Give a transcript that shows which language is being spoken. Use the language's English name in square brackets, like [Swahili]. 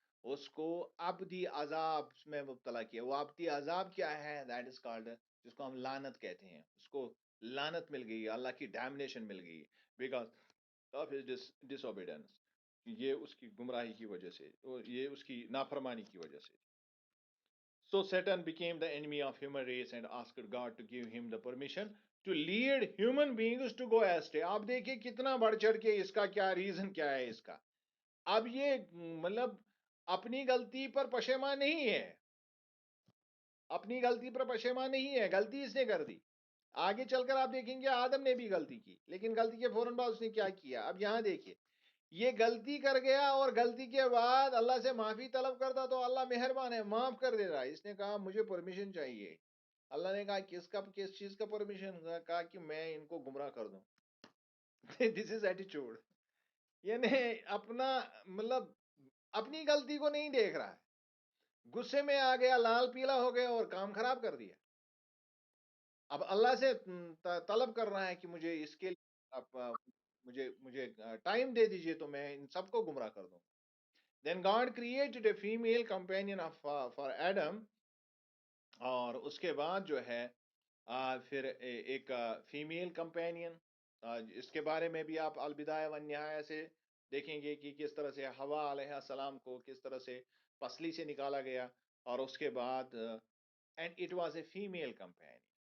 [Urdu] اس کو ابدی عذاب میں مبتلا کیا. وہ ابدی عذاب کیا ہے؟ [English] that is called، [Urdu] جس کو ہم لعنت کہتے ہیں. اس کو لعنت مل گئی، اللہ کی ڈیمنیشن مل گئی [English] because of his disobedience. [Urdu] یہ اس کی گمراہی کی وجہ سے، یہ اس کی نافرمانی کی وجہ سے. [English] So Satan became the enemy of human race and asked God to give him the permission to lead human beings to go astray. [Urdu] آپ دیکھیں کتنا بڑھ چڑھ کے اس کا کیا ریزن کیا ہے اس کا. اب یہ مطلب اپنی غلطی پر پشیمان نہیں ہے، اپنی غلطی پر پشیمان نہیں ہے. غلطی اس نے کر دی. آگے چل کر آپ دیکھیں گے آدم نے بھی غلطی کی، لیکن غلطی کے فوراً بعد اس نے کیا کیا. اب یہاں دیکھیے، یہ غلطی کر گیا اور غلطی کے بعد اللہ سے معافی طلب کرتا تو اللہ مہربان ہے، معاف کر دے رہا. اس نے کہا مجھے پرمیشن چاہیے. اللہ نے کہا کس چیز کا پرمیشن؟ کہا کہ میں ان کو گمراہ کر دوں. [English] دس از ایٹیچیوڈ. [Urdu] یعنی اپنا مطلب اپنی غلطی کو نہیں دیکھ رہا ہے، غصے میں آ گیا، لال پیلا ہو گیا اور کام خراب کر دیا. اب اللہ سے طلب کر رہا ہے کہ مجھے اس کے لیے مجھے ٹائم دے دیجئے تو میں ان سب کو گمراہ کر دوں. [English] Then God created a female companion for Adam. [Urdu] اور اس کے بعد جو ہے پھر ایک فیمیل کمپینین. اس کے بارے میں بھی آپ البدایہ والنہایہ سے دیکھیں گے کہ کس طرح سے ہوا علیہ السلام کو کس طرح سے پسلی سے نکالا گیا، اور اس کے بعد [English] And it was a female campaign.